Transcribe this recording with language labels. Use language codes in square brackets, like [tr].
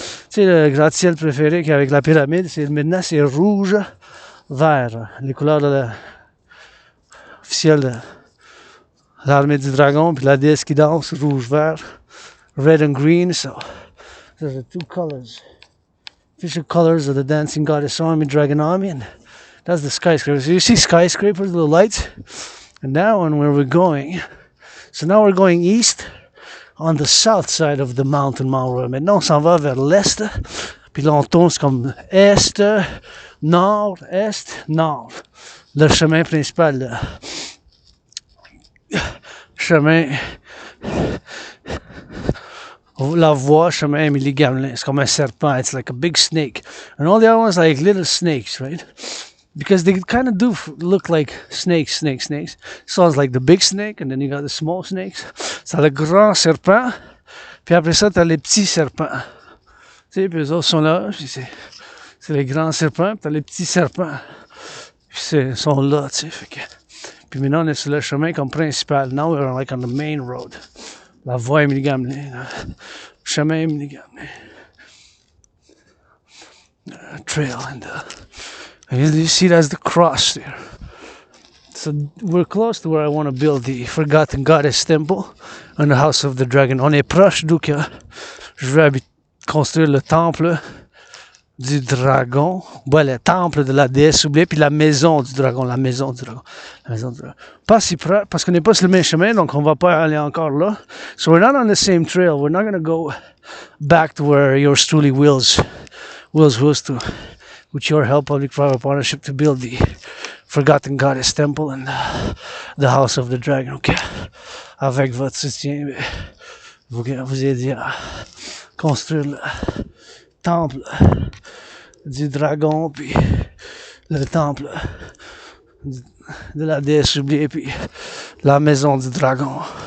[fr] Tu sais, le gratte-ciel préféré avec la pyramide, c'est maintenant c'est rouge, vert. Les couleurs officielles de l'armée du dragon, puis la déesse qui danse, rouge, vert, [en] red and green. So those are the two colors. Official colors of the dancing goddess army, dragon army, and that's the skyscraper. So you see skyscrapers, little lights, and now on where we're going. So now we're going east on the south side of the mountain Mount Royal. [fr] Maintenant on s'en va vers l'est, puis là on tourne comme est, nord, est, nord. Le chemin principal, chemin, la voie, chemin Émilie Gamelin. It's comme un serpent. [en] It's like a big snake. And all the other ones are like little snakes, right? Because they kind of do look like snakes. So it's like the big snake, and then you got the small snakes. [fr] C'est le grand serpent, puis après ça, t'as les petits serpents. Tu sais, puis eux autres sont là, puis c'est les grands serpents, puis t'as les petits serpents. Puis ils sont là, tu sais, fait que... Puis maintenant, on est sur le chemin comme principal. [en] Now we're like on the main road. [fr] La voie Émilie Gamelin, chemin Émilie Gamelin. [en] Trail, and you see that's the cross there. So we're close to where I want to build the Forgotten Goddess Temple and the House of the Dragon. [fr] On est proche d'où que je veux construire le temple du dragon. Ouais, le temple de la déesse oubliée, puis la maison du dragon. La maison du dragon. La maison du dragon. Pas si près, parce qu'on n'est pas sur le même chemin, donc on va pas aller encore là. [en] So we're not on the same trail. We're not going to go back to where yours truly wills to, with your help, public-private partnership, to build the Forgotten Goddess Temple and the House of the Dragon. OK. [fr] Avec votre soutien, vous aider à construire le temple du dragon, puis le temple de la déesse oubliée, puis la maison du dragon.